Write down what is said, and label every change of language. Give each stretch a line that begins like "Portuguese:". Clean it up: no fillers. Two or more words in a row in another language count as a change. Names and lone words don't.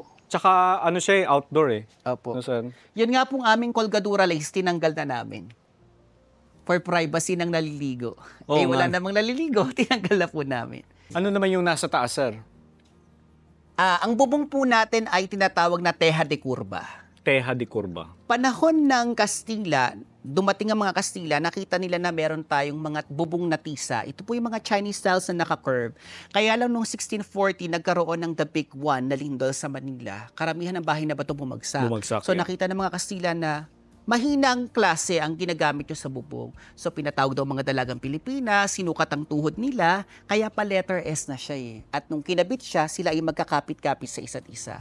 Filipino: Tsaka ano siya outdoor eh. Opo.
English: No, sir?
Filipino: Yun nga pong aming kolgadura lace, tinanggal na namin.
English: For privacy
Filipino: ng naliligo. Oo Wala nga. namang naliligo, tinanggal na po namin. Ano naman yung nasa taas, sir? Ang bubong po natin ay tinatawag na
Spanish: teja de curva. Teja de curva.
Filipino: Panahon ng Kastila, dumating ang mga Kastila, nakita nila na meron tayong mga bubong na tisa. Ito po yung mga
English: Chinese styles
Filipino: na naka-curve. Kaya lang noong 1640, nagkaroon ng
English: the big one
Filipino: na lindol sa Manila. Karamihan ng bahay na bato bumagsak. So nakita ng mga Kastila na mahinang klase ang ginagamit nyo sa bubong. So pinatawag daw mga dalagang Pilipinas, sinukat ang tuhod nila, kaya pa letter S na siya eh. At nung kinabit siya, sila ay magkakapit-kapit sa isa't isa.